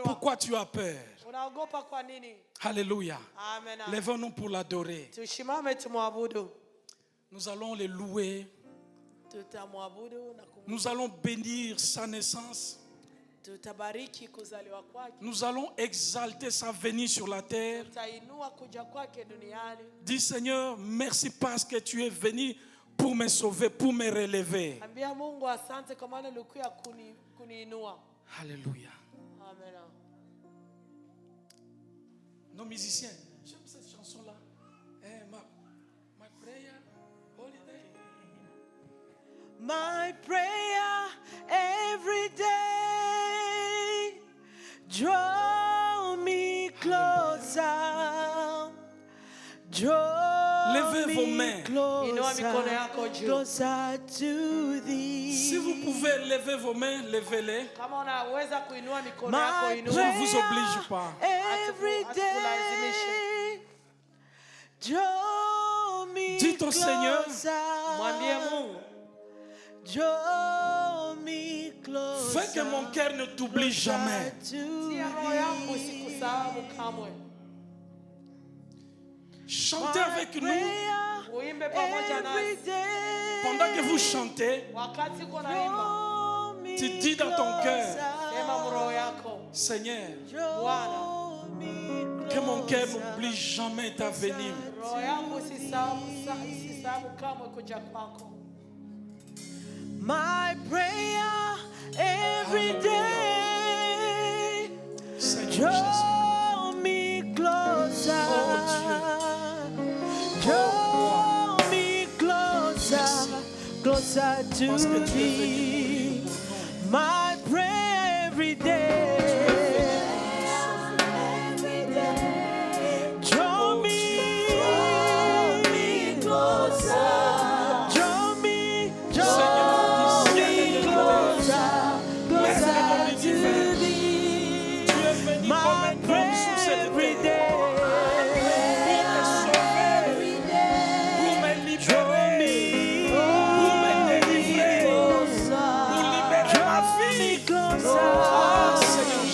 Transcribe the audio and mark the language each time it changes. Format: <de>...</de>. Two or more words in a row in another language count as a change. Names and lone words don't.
<fr>Pourquoi tu as peur?</fr> <sw>Unaogopa kwa nini? Alléluia. Amen.</sw> <fr>Lèvons-nous pour l'adorer.</fr> <sw>Tushimame tumwabudu.</sw> <fr>Nous allons le louer.</fr> <sw>Tutamwabudu na</sw> <fr>Nous allons bénir sa naissance.</fr> <sw>tutabariki kuzaliwa kwake.</sw> <fr>Nous allons exalter sa venue sur la terre.</fr> <sw>Tutainua kuja kwake duniani.</sw> <fr>Dis Seigneur, merci parce que tu es venu pour me sauver, pour me relever.</fr> <sw>Ambia Mungu asante kwa maana ulikuja kuniinua. Alléluia. Amen.</sw> <fr>Nos musiciens, j'aime cette chanson-là.</fr> <en>My prayer, holiday. My prayer every day, draw me closer, draw</en> <fr>Levez vos</fr> <en>me</en> <fr>mains.</fr> <sw>Inua mikono</sw> <en>closer,</en> <sw>yako juu.</sw> <en>closer to thee.</en> <fr>Si vous pouvez lever vos mains, levez-les.</fr> <sw>Kama unaweza kuinua mikono yako</sw> <en>My</en> <sw>inua.</sw> <fr>Je ne vous oblige pas.</fr> <en>every</en> <sw>Hatukulazimisha.</sw> <en>day, draw me</en> <fr>Dites au Seigneur,</fr> <sw>Mwambie Mungu,</sw> <en>draw me closer.</en> <fr>fais que mon cœur ne t'oublie jamais.</fr> <sw>tia roho yangu isikusahau kamwe.</sw> <fr>Chantez avec nous.</fr> <sw>Uimbe pamoja nasi.</sw> <fr>Pendant que vous chantez,</fr> <sw>Wakati uko naimba,</sw> <fr>tu dis dans ton cœur,</fr> <sw>sema roho yako,</sw> <fr>Seigneur,</fr> <sw>Bwana,</sw> <fr>que mon cœur n'oublie jamais ta venue.</fr> <sw>roho yangu isisahau kamwe kuja kwako.</sw> <en>My prayer every day,</en> <fr>Seigneur Jésus.</fr> <en>draw me closer, draw me closer, closer to</en> <fr>Parce que tu es venu</fr> <en>thee. My prayer every day, draw me closer, draw me closer, closer to thee.</en> <fr>Tu es venu</fr> <en>My</en> <fr>comme un homme sur</fr> <en>prayer</en> <fr>cette</fr> <en>every</en> <fr>terre</fr> <en>day,</en> <fr>pour me</fr> <en>draw</en> <fr>libérer,</fr> <en>me</en> <fr>pour me délivrer, pour libérer ma</fr> <en>draw me</en> <fr>fille.</fr> <en>closer,</en> <fr>Ah, Seigneur</fr>